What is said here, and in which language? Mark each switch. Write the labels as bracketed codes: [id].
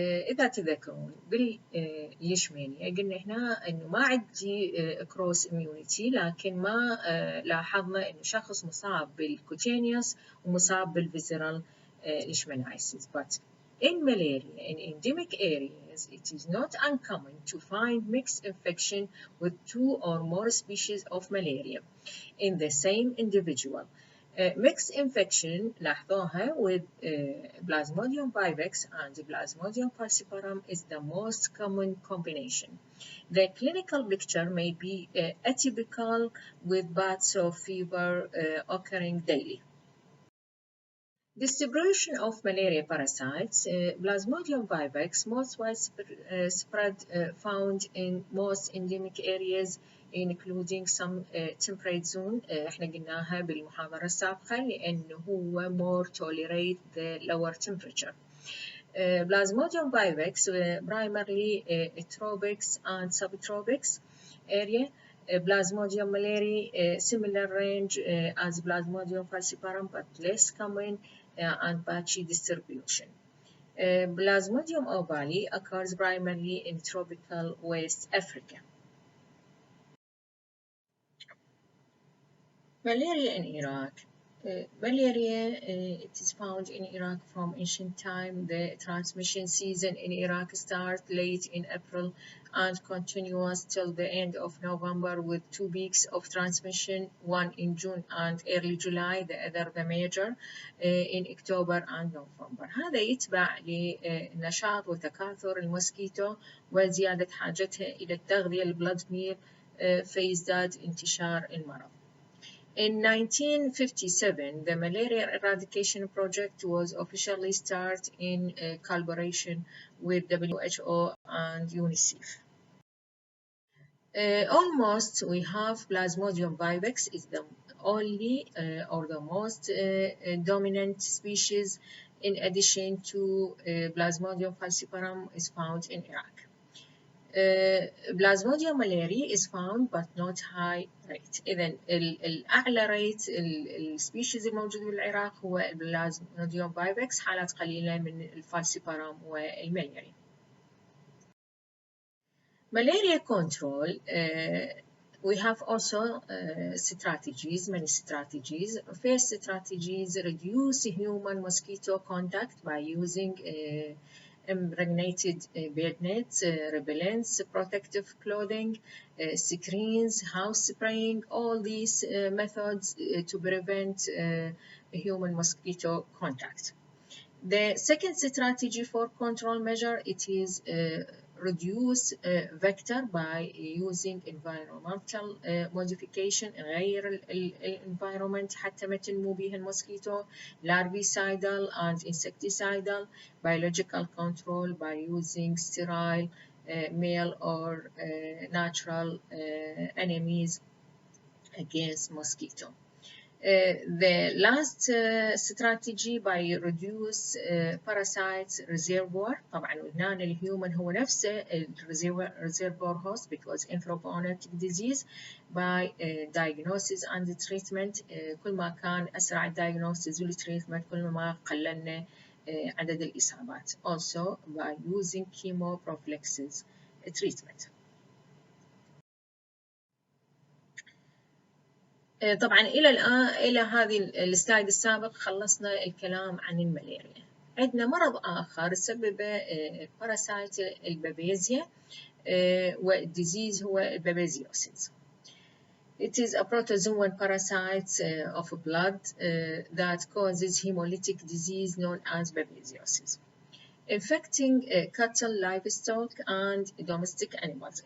[ar] إذا تذكرون بالليشمانيا قلنا هنا إنه ما عندي كروس immunity، لكن ما لاحظنا إنه شخص مصاب بالكوتينيوس ومصاب بالفيزرال leishmaniasis. [en] But in malaria, in endemic areas, it is not uncommon to find mixed infection with two or more species of malaria in the same individual. Mixed infection [ar] لاحظوها [en] with Plasmodium vivax and Plasmodium falciparum is the most common combination. The clinical picture may be atypical with bouts of fever occurring daily. Distribution of malaria parasites. Plasmodium vivax, most widespread found in most endemic areas including some temperate zone. [ar] احنا قلناها بالمحاضرة السابقة لأنه هو [en] more tolerate the lower temperature. Plasmodium vivax primarily tropics and subtropics area. Plasmodium malariae, similar range as Plasmodium falciparum, but less common and patchy distribution. Plasmodium ovale occurs primarily in tropical West Africa. Malaria in Iraq. Malaria, it is found in Iraq from ancient time. The transmission season in Iraq starts late in April and continues till the end of November with 2 weeks of transmission, one in June and early July, the other the major in October and November. [ar] هذا يتبع لنشاط وتكاثر الموسكيتو وزيادة حاجتها إلى التغذية البلد ميل فيزداد انتشار المرض. [en] In 1957, the malaria eradication project was officially started in collaboration with WHO and UNICEF. Almost we have Plasmodium vivax is the only or the most dominant species. In addition to Plasmodium falciparum is found in Iraq. Plasmodium malariae is found but not high rate. [ar] إذن الأعلى ريت السبيشيز الموجود بالعراق هو البلازموديوم vivax، حالات قليلة من الفالسيبارام والملاريا. [en] Malaria control, we have also strategies, many strategies. First strategies reduce human mosquito contact by using impregnated bed nets, repellents, protective clothing, screens, house spraying, all these methods to prevent human mosquito contact. The second strategy for control measure, it is reduce vector by using environmental modification. [ar] غير environment حتى ما تنمو بها الموسكيتو. [en] Larvicidal and insecticidal. Biological control by using sterile male or natural enemies against mosquito. The last strategy by reduce parasites reservoir. [ar] طبعا قلنا أن الهيومن هو نفسه [en] reservoir host because anthropogenic disease by diagnosis and treatment. [ar] كل ما كان أسرع diagnosis والtreatment كل ما قللنا عدد الإصابات. [en] Also by using chemoprophylaxis treatment. [ar] طبعا إلى هذه السلايد السابق خلصنا الكلام عن الملاريا. عندنا مرض آخر سببه باراسايت البابيزيا والديزيز هو البابيزيوسيس. [en] It is a protozoan parasite of blood that causes hemolytic disease known as babesiosis. Infecting cattle, livestock, and domestic animals.